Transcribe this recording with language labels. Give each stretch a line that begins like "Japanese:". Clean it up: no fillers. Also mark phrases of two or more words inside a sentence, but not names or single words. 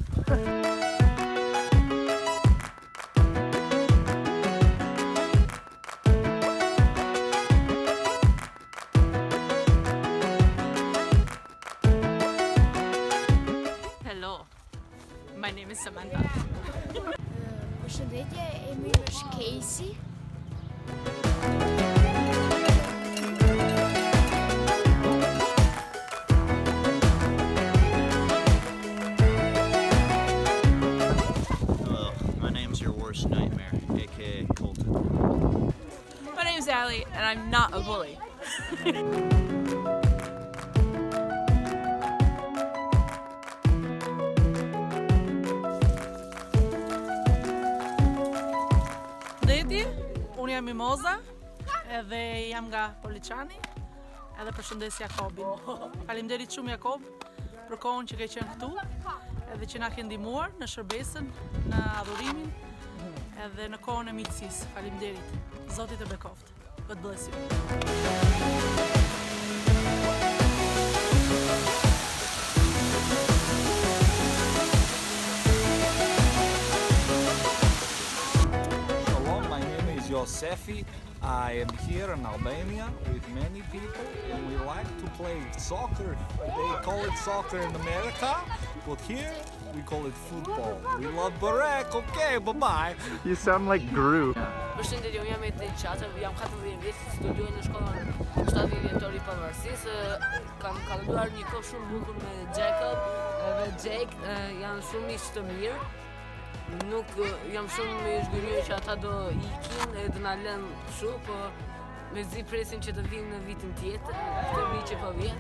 English: Hello. My name is Samantha.
Albanian: Përshëndetje, emri është Casey.
English: Hello, my name's your worst nightmare, aka Colton. My name's Allie, and I'm not a bully.
Albanian: Përshëndetje, unë jam Mimoza, edhe jam nga Poliçani, edhe përshëndes Jakobin. Faleminderit shumë Jakob për kohën që ke qenë këtu, edhe që na ke ndihmuar në shërbesën, në adhurimin, edhe në kohën e miqësisë. Faleminderit. Zoti të bekoft.
English: God bless you. Shalom, my name is Yosefi. I am here in Albania with many people and we like to play soccer. They call it soccer in America, but here we call it football. We love Barek, okay, bye-bye. You sound like Gru.
Albanian: Përshëndetje, unë jam Edi Çaça, jam 14 vjeç, studioj në shkollën 7 vjetori i pavarësisë. Kam kaluar një kohë shumë bukur me Jacob dhe Jake, janë shumë miq të mirë. Nuk jam shumë i zhgënjur që ata do ikin e do na lënë kështu, po mezi presim që të vinë në vitin tjetër, këtë vit që po vjen.